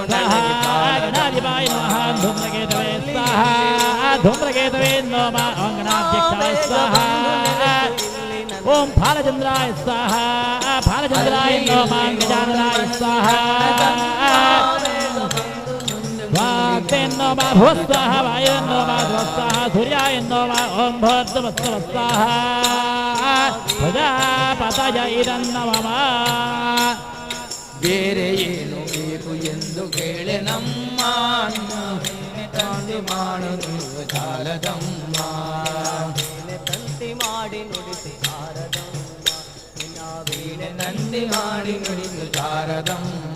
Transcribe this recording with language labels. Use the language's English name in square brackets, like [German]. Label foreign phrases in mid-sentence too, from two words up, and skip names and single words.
[Sanskrit] गणाधिपाय नमः धूम्रकेतवे स्वाहा धूम्रकेतवे नमः अंगनाध्यक्षाय स्वाहा ओम फालचंद्राय स्वाहा फालचंद्राय नमः गजाननाय स्वाहा वाक्तेन्नो मा भुवस्वाहा वायुन्नो मा ध्वस्वाहा सूर्यायन्नो मा ओम भद्रवस्वाहा प्रजापतय इदन्नमः [Kannada] ಬೇರೆ ಏನು ಬೇಕು ಎಂದು ಕೇಳೆ ನಮ್ಮ ತಂದೆ ಮಾಡುವುದು ಸಾಲದಮ್ಮ ತಂತಿ ಮಾಡಿ ನುಡಿಸಿ ಶಾರದಮ್ಮ ನಿನ್ನ ವೀಣೆ ನಂದಿ ಮಾಡಿ ನುಡಿದು ಶಾರದಮ್ಮ